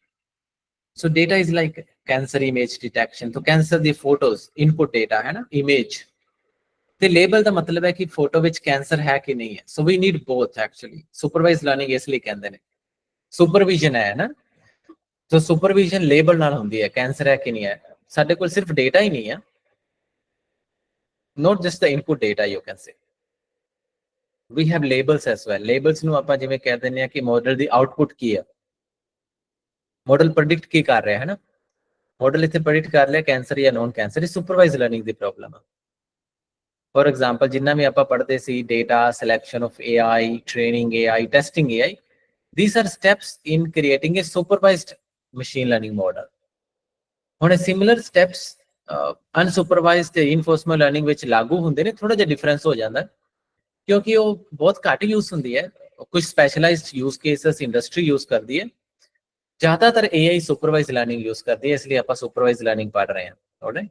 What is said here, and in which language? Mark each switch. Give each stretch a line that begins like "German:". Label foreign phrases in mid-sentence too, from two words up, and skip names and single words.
English: so data is like cancer image detection,
Punjabi: ਤੋਂ ਕੈਂਸਰ ਦੀ ਫੋਟੋਜ਼
English: input data
Punjabi: ਹੈ ਨਾ, ਇਮੇਜ, ਤੇ ਲੇਬਲ ਦਾ ਮਤਲਬ ਹੈ ਕਿ ਫੋਟੋ ਵਿੱਚ ਕੈਂਸਰ ਹੈ ਕਿ ਨਹੀਂ ਹੈ।
English: so we need both actually. supervised learning
Punjabi: ਇਸ ਲਈ ਕਹਿੰਦੇ ਨੇ, ਸੁਪਰਵਿਜ਼ਨ ਹੈ ਨਾ,
English: so supervision label
Punjabi: ਨਾਲ ਹੁੰਦੀ ਹੈ, ਕੈਂਸਰ ਹੈ ਕਿ ਨਹੀਂ ਹੈ। ਸਾਡੇ ਕੋਲ ਸਿਰਫ ਡੇਟਾ ਹੀ ਨਹੀਂ ਹੈ,
English: not just the input data, you can say we have labels as well।
Punjabi: labels ਨੂੰ ਆਪਾਂ ਜਿਵੇਂ ਕਹਿ ਦਿੰਦੇ ਆ ਕਿ ਮਾਡਲ ਦੀ ਆਊਟਪੁੱਟ ਕੀ ਹੈ,
English: model predict
Punjabi: ਕੀ ਕਰ ਰਿਹਾ ਹੈ ਨਾ, ਮਾਡਲ ਇੱਥੇ ਪ੍ਰੈਡਿਕਟ ਕਰ ਲਿਆ ਕੈਂਸਰ ਜਾਂ
English: non cancer.
Punjabi: ਇਹ
English: supervised learning
Punjabi: ਦੀ ਪ੍ਰੋਬਲਮ ਹੈ।
English: for example
Punjabi: ਜਿੰਨਾ ਵੀ ਆਪਾਂ ਪੜ੍ਹਦੇ ਸੀ,
English: data, selection of AI, training AI, testing AI, these are steps in creating a supervised machine learning model।
Punjabi: ਹੁਣ
English: similar steps unsupervised
Punjabi: ਤੇ
English: reinforcement learning
Punjabi: ਵਿੱਚ ਲਾਗੂ ਹੁੰਦੇ ਨੇ। ਥੋੜਾ ਜਿਹਾ ਡਿਫਰੈਂਸ ਹੋ ਜਾਂਦਾ ਕਿਉਂਕਿ ਉਹ ਬਹੁਤ ਘੱਟ ਯੂਜ਼ ਹੁੰਦੀ ਹੈ, ਕੁਝ
English: specialized use cases industry use
Punjabi: ਕਰਦੀ ਹੈ, ਜ਼ਿਆਦਾਤਰ
English: AI supervised learning use
Punjabi: ਕਰਦੀ ਹੈ, ਇਸ ਲਈ ਆਪਾਂ
English: supervised learning
Punjabi: ਪੜ੍ਹ ਰਹੇ ਹਾਂ, ਆਲਰਾਈਟ।